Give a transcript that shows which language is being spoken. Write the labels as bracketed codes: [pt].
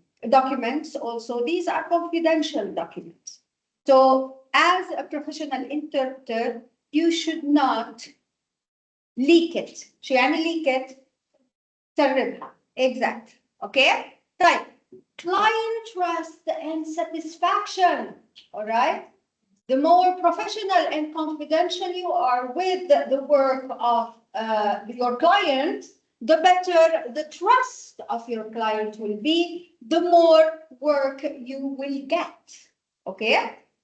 [en] Documents also, these are confidential documents. So as a professional interpreter, you should not leak it. [ar] شو يعني [en] leak it؟ [ar] سربها. [en] Exact. Okay? [ar] طيب. [en] Client trust and satisfaction. All right? The more professional and confidential you are with the work of your client, the better the trust of your client will be, the more work you will get. Okay?